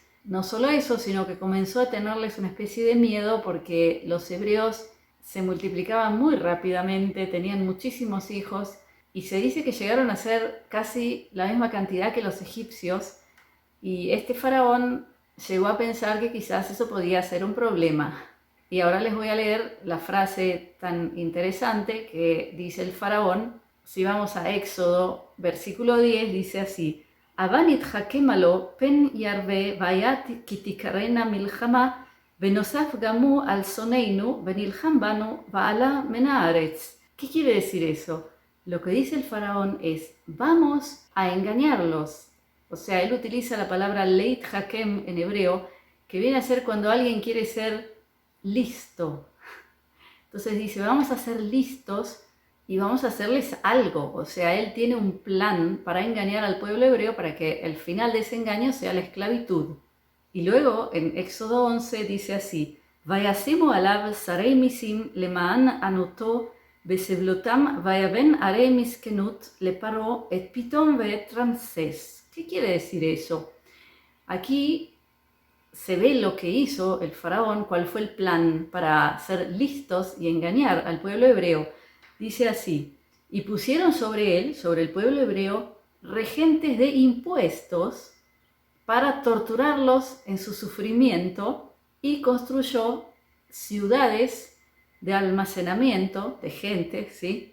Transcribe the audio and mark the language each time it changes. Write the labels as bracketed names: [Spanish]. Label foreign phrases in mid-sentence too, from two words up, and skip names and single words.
[Spanish] No solo eso, sino que comenzó a tenerles una especie de miedo porque los hebreos se multiplicaban muy rápidamente, tenían muchísimos hijos y se dice que llegaron a ser casi la misma cantidad que los egipcios, y este faraón llegó a pensar que quizás eso podía ser un problema. Y ahora les voy a leer la frase tan interesante que dice el faraón. Si vamos a Éxodo, versículo 10, dice así: [Hebrew] הבה נתחכמה לו פן ירבה והיה כי תקראנה מלחמה ונוסף גם הוא על שנאינו ונלחם בנו ועלה מן הארץ. [Spanish] ¿Qué quiere decir eso? Lo que dice el faraón es: vamos a engañarlos. O sea, él utiliza la palabra [Hebrew] להתחכם [Spanish] en hebreo, que viene a ser cuando alguien quiere ser listo. Entonces dice, vamos a ser listos y vamos a hacerles algo. O sea, él tiene un plan para engañar al pueblo hebreo para que el final de ese engaño sea la esclavitud. Y luego en Éxodo 11 dice así: [Hebrew] וישימו עליו שרי מסים למען ענתו בסבלתם ויבן ערי מסכנות לפרעה את פתם ואת רעמסס. [Spanish] ¿Qué quiere decir eso? Aquí se ve lo que hizo el faraón, cuál fue el plan para ser listos y engañar al pueblo hebreo. Dice así: y pusieron sobre él, sobre el pueblo hebreo, regentes de impuestos para torturarlos en su sufrimiento, y construyó ciudades de almacenamiento de gente, ¿sí?